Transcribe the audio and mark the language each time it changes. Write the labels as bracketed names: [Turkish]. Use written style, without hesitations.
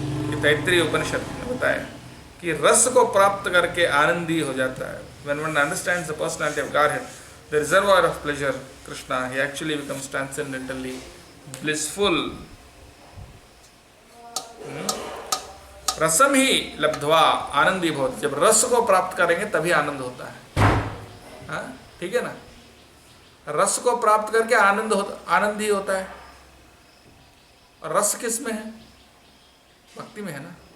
[Hindi] ये तैत्तिरीय उपनिषद ने बताया कि रस को प्राप्त करके आनंदी हो जाता है। [English] When one understands the personality of Godhead, the reservoir of pleasure, Krishna, he actually becomes transcendentally blissful. [Sanskrit] रसम ही लब्ध्वा आनंदी भवति, [Hindi] जब रस को प्राप्त करेंगे तभी आनंद होता है। हाँ, ठीक है ना, रस को प्राप्त करके आनंद ही होता है। और रस किस में है? भक्ति में है ना।